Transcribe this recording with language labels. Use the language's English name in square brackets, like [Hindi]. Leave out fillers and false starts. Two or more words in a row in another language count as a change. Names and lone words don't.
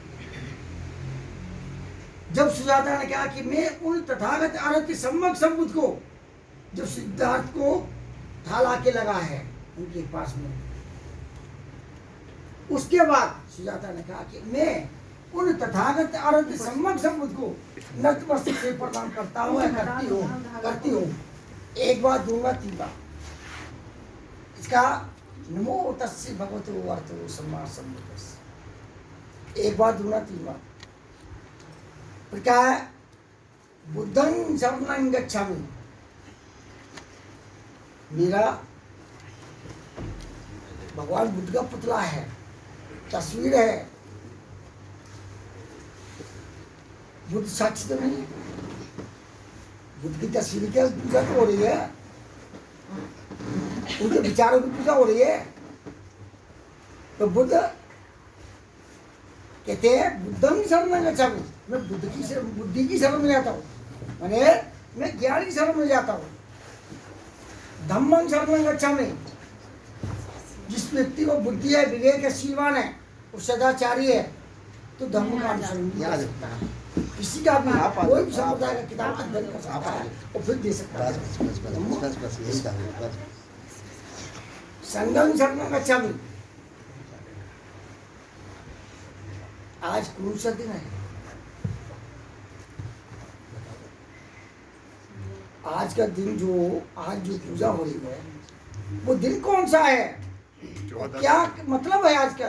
[Hindi] जब सुजाता ने कहा कि मैं उन तथागत आरती सम्यक संबुद्ध को, जो सिद्धार्थ को थाल आके लगा है उनके पास में, उसके बाद सुजाता ने कहा कि मैं उन तथागत आरती सम्यक संबुद्ध को नतमस्तक से प्रणाम करता हूँ, करती हूँ। एक बार, दो बार, तीन बार। [Pali] इसका नमो तस्से भगवतो वरतो सम्मा संबुद्धस्स। [Hindi] एक बार, दो बार, तीन बार। फिर क्या है? [Pali] बुद्धं शरणं गच्छामि। [Hindi] मेरा भगवान बुद्ध का पुतला है, तस्वीर है। बुद्ध साक्षी तो नहीं, बुद्ध की तस्वीर की पूजा तो हो रही है, उनके विचारों की पूजा हो रही है। तो बुद्ध कहते हैं [Pali] बुद्धं शरणं गच्छामि, [Hindi] मैं बुद्धि की शरण में जाता हूँ, माने मैं ज्ञान की शरण में जाता हूँ। [Pali] धम्मं शरणं गच्छामि, [Hindi] जिस व्यक्ति को बुद्धि है, विवेक है, शीलवान है, वो सदाचारी है, तो धम्म का अनुसरण किया जा सकता है। किसी का भी कोई भी संप्रदाय का किताब अध्ययन कर सकता है और फिर दे सकता है। [Pali] संघं शरणं गच्छामि। [Hindi] आज कौन सा दिन है? आज का दिन आज जो पूजा हो रही है, वो दिन कौन सा है? क्या मतलब है आज का?